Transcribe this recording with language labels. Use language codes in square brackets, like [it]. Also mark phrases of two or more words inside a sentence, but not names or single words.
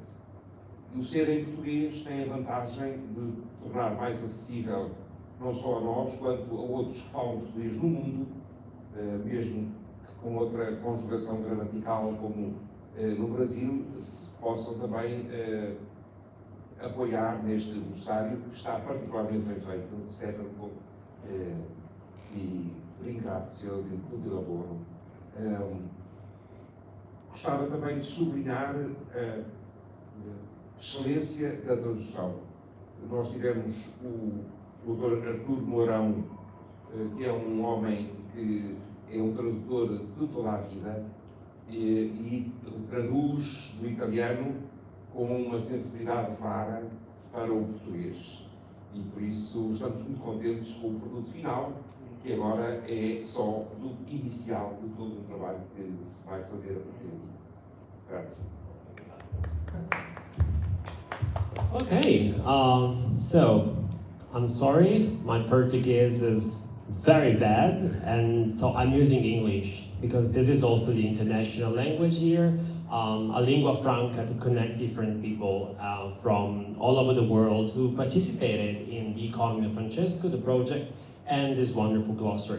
[pt] E o ser em português tem a vantagem de tornar mais acessível não só a nós, quanto a outros que falam português no mundo, mesmo que com outra conjugação gramatical, como no Brasil, se possam também apoiar neste glossário, que está particularmente bem feito, [it] Stefano, e ringrazio di tutto il lavoro. [pt] Gostava também de sublinhar a excelência da tradução. Nós tivemos o Dr. Artur Mourão, que é um homem que é um tradutor de toda a vida e traduz do italiano com uma sensibilidade clara para o português. E por isso estamos muito contentes com o produto final, que agora é só o produto inicial de todo o trabalho que se vai fazer a partir daqui. [it] Grazie. [en] Okay, so I'm sorry, my Portuguese is very bad, and so I'm using English because this is also the international language here, a lingua franca to connect different people from all over the world who participated in the Economy of Francesco, the project, and this wonderful glossary.